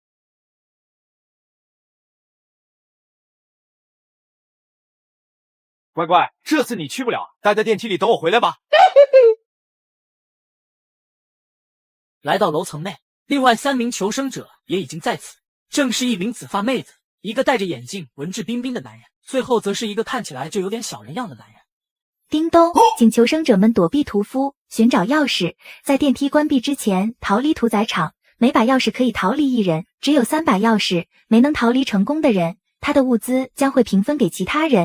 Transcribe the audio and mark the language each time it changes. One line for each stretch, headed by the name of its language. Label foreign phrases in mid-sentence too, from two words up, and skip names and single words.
Chinese: 乖乖，這次你去不了，待在電梯裡等我回來吧。來到樓層內，另外3名求生者也已經在此，正是一名紫髮妹子，一個戴着眼鏡、文質彬彬的男人，最後則是一個看起來就有點小人樣的男人。叮咚，请求生者们躲避屠夫，寻找钥匙，在电梯关闭之前逃离屠宰场。每把钥匙可以逃离1人，只有3把钥匙，没能逃离成功的人，他的物资将会平分给其他人。